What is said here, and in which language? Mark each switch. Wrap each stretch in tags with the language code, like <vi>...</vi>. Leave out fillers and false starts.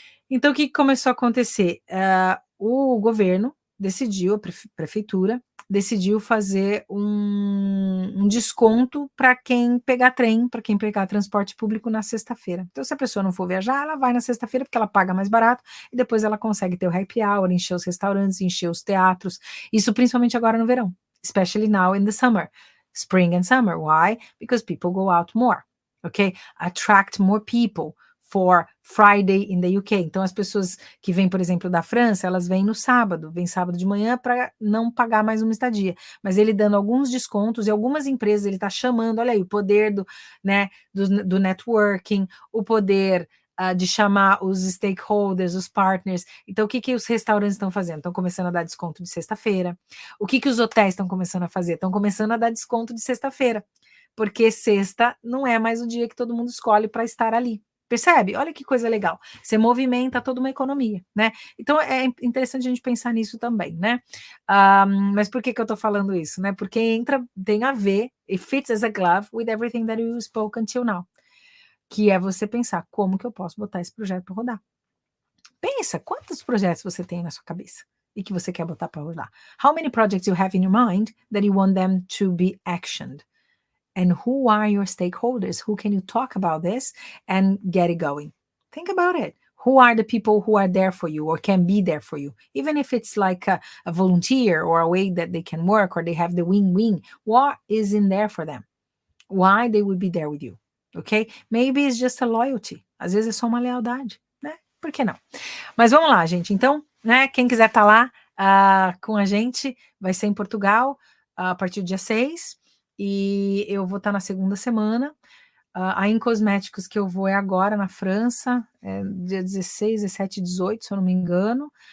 <pt>Então, o que começou a acontecer? O governo decidiu, a prefeitura, decidiu fazer um desconto para quem pegar trem, para quem pegar transporte público na sexta-feira. Então, se a pessoa não for viajar, ela vai na sexta-feira, porque ela paga mais barato, e depois ela consegue ter o happy hour, encher os restaurantes, encher os teatros. Isso principalmente agora no verão.</pt> <en>Especially now in the summer, spring and summer. Why? Because people go out more, okay? Attract more people for Friday in the UK.</en> <pt>Então, as pessoas que vêm, por exemplo, da França, elas vêm no sábado, vêm sábado de manhã para não pagar mais uma estadia. Mas ele dando alguns descontos e algumas empresas, ele está chamando, olha aí, o poder do networking, o poder de chamar os stakeholders, os partners. Então, o que os restaurantes estão fazendo? Estão começando a dar desconto de sexta-feira. O que os hotéis estão começando a fazer? Estão começando a dar desconto de sexta-feira, porque sexta não é mais o dia que todo mundo escolhe para estar ali. Percebe? Olha que coisa legal. Você movimenta toda uma economia, né? Então, é interessante a gente pensar nisso também, né? Mas por que eu tô falando isso, né? Porque tem a ver,</pt> <en>it fits as a glove with everything that you spoke until now.</en> <pt>Que é você pensar, como que eu posso botar esse projeto para rodar? Pensa, quantos projetos você tem na sua cabeça e que você quer botar para rodar?</pt> <en>How many projects you have in your mind that you want them to be actioned? And who are your stakeholders? Who can you talk about this and get it going? Think about it. Who are the people who are there for you or can be there for you? Even if it's like a volunteer or a way that they can work or they have the win-win, what is in there for them? Why they would be there with you? Ok? Maybe it's just a loyalty.</en> <pt>Às vezes é só uma lealdade, né? Por que não? Mas vamos lá, gente. Então, né, quem quiser estar lá com a gente, vai ser em Portugal a partir do dia 6, e eu vou estar na segunda semana. A Incosméticos que eu vou é agora na França, dia 16, 17 e 18, se eu não me engano.</pt>